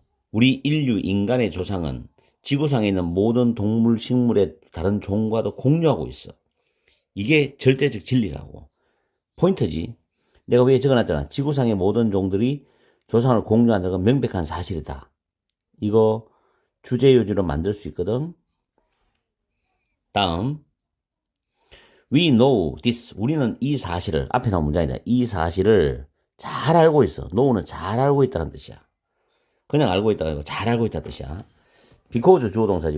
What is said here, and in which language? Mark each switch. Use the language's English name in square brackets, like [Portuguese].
[Korean] 우리 인류 인간의 조상은 지구상에 있는 모든 동물, 식물의 다른 종과도 공유하고 있어. 이게 절대적 진리라고. 포인트지. 내가 왜 적어놨잖아. 지구상의 모든 종들이 조상을 공유한다는 건 명백한 사실이다. 이거 주제요지로 만들 수 있거든. 다음 [English] We know this. [Korean] 우리는 이 사실을, 앞에 나온 문장이다. 이 사실을 잘 알고 있어. know는 잘 알고 있다는 뜻이야. 그냥 알고 있다가 아니고 잘 알고 있다는 뜻이야. because 주어 동사지.